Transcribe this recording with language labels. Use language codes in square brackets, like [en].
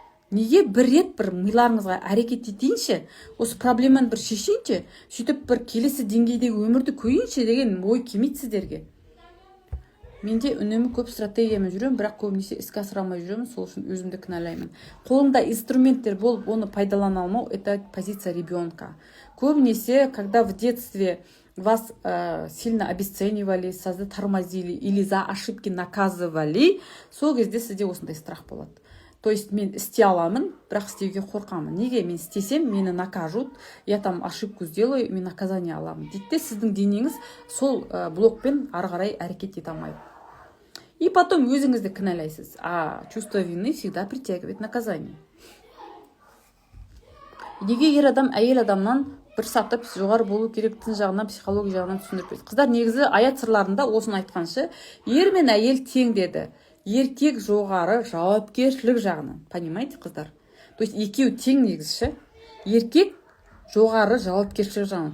[kk] Неге бір рет бір миларыңызға әрекет етейінші, осы проблеманы бір шешейінші, сөйтіп бір келесі деңгейдегі өмірді көйінші деген ой келмейді сіздерге. Менде үнемі көп стратегиямен жүремін, бірақ көбінесе іске асыра алмай жүремін, сол үшін өзімді кінәлаймын. Қолыңда инструменттер болып, оны пайдалана алмау, [ru] это позиция ребенка. Көбінесе, когда в детстве вас сильно обесценивали, сізді тормозили или за ошибки наказывали, [kk] сол кезде сізде осындай страх болады. То есть мен істей аламын, бірақ істеуге қорқамын. Неге? Мен істесем, мені [ru] накажут, я там ошибку сделаю, [kk] мен наказание аламын. Дейді, сіздің денеңіз сол блокпен ары қарай әрекет ете алмайды. И потом өзіңізді кінәлайсыз. [ru] А чувство вины всегда притягивает наказание. [kk] Неге ер адам әйел адамнан бір сатып жоғары болу керектігін жағынан, психология жағынан түсіндіріп берді. Қыздар негізі аят сырларында осыны айтқаншы, ер мен әйел тең деді. Еркек жоғары жауапкершілік жағынан. Понимаете, қыздар? То есть екеуі тең негізі. Еркек жоғары жауапкершілік жағынан.